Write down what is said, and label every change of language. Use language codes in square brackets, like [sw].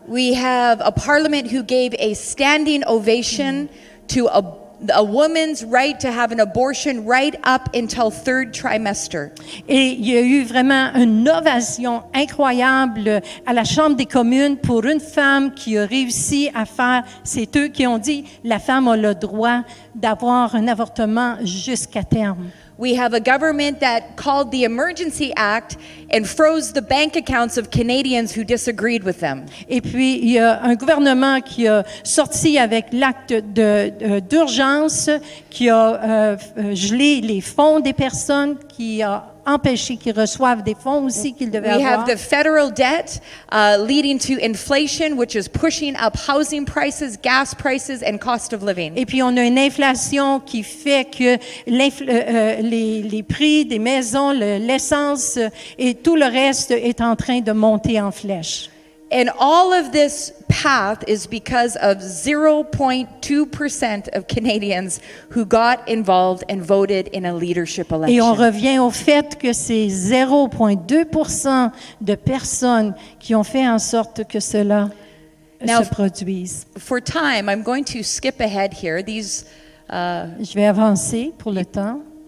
[en] We have a parliament who gave a standing ovation to a woman's right to have an abortion right up until third trimester. [fr] Et il y a eu vraiment une ovation incroyable à la Chambre des communes pour une femme qui a réussi à faire, c'est eux qui ont dit, la femme a le droit d'avoir un avortement jusqu'à terme. [en] We have a government that called the Emergency Act and froze the bank accounts of Canadians who disagreed with them. [fr] Et puis, il y a un gouvernement qui a sorti avec l'acte d'urgence, qui a gelé les fonds des personnes, qui a empêché qu'ils reçoivent des fonds aussi qu'ils devaient [en] We [fr] avoir. [en] have the federal debt leading to inflation, which is pushing up housing prices, gas prices, and cost of living. [fr] Et puis, on a une inflation qui fait que les prix des maisons, l'essence et tout le reste est en train de monter en flèche. [en] And all of this path is because of 0.2% of Canadians who got involved and voted in a leadership election. [fr] Et on revient au fait que c'est 0,2% de personnes qui ont fait en sorte que cela [en] Now, [fr] se produise. [en] For time, I'm going to skip ahead here. These, [fr] Je vais avancer pour le temps.